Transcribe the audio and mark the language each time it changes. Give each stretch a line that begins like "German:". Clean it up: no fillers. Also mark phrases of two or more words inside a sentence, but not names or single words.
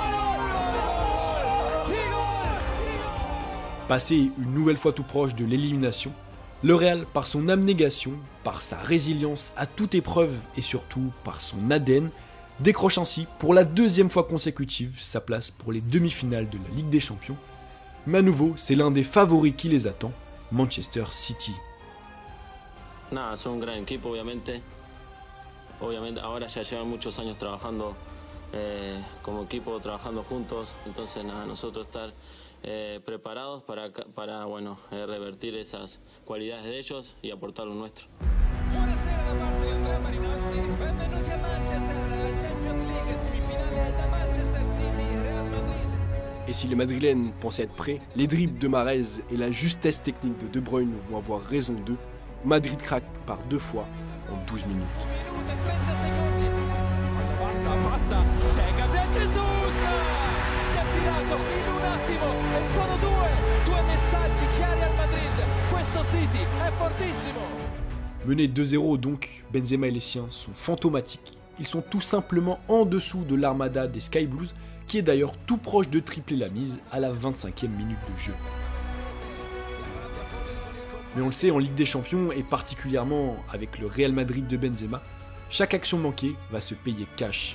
French: Passé une nouvelle fois tout proche de l'élimination, le Real, par son abnégation, par sa résilience à toute épreuve et surtout par son ADN, décroche ainsi pour la 2e fois consécutive sa place pour les demi-finales de la Ligue des Champions. Mais à nouveau, c'est l'un des favoris qui les attend, Manchester City.
Spanish: Nada, son un gran equipo, obviamente. Obviamente ahora ya llevan muchos años trabajando como equipo, trabajando juntos. Entonces nada, nosotros estar preparados para bueno, revertir esas cualidades de ellos y aportar lo nuestro.
Italian: Buonasera da parte di Andrea Marinozzi, benvenuti a Manchester nella Champions League, semifinale da Manchester City e Real Madrid.
French: Et si les Madrilènes pensaient être prêts, les dribbles de Mahrez et la justesse technique de De Bruyne vont avoir raison d'eux. Madrid craque par 2 fois en 12 minutes.
Italian: C'è Gabriel Jesus! Si è girato in un attimo e sono due messaggi chiari al Madrid. Questo City è fortissimo.
French: Menés 2-0 donc, Benzema et les siens sont fantomatiques. Ils sont tout simplement en dessous de l'armada des Sky Blues, qui est d'ailleurs tout proche de tripler la mise à la 25e minute de jeu. Mais on le sait, en Ligue des Champions, et particulièrement avec le Real Madrid de Benzema, chaque action manquée va se payer cash.